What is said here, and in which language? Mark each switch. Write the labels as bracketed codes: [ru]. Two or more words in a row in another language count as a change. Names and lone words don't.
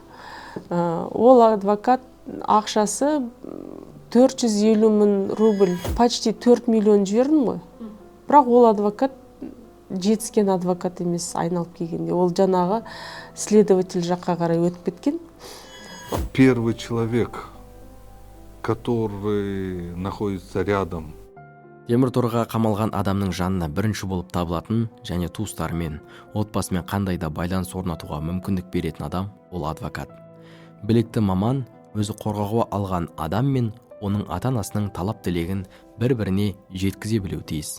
[kk] Ол адвокат ақшасы 450 мың рубль, почти 4 миллион жібердім ғой. Бірақ ол адвокат жетіскен адвокат емес, айналып келгенде. Ол жаңағы следователь жаққа қарай өтіп кеткен. [ru] Первый человек, который находится рядом. [kk] Темір торға қамалған адамның жанына бірінші болып табылатын және туыстарымен, отбасымен қандай да байланыс орнатуға мүмкіндік беретін адам ол адвокат. Білікті маман өзі қорғауға алған адам мен оның ата-анасының талап тілегін бір-біріне жеткізе білуі тиіс.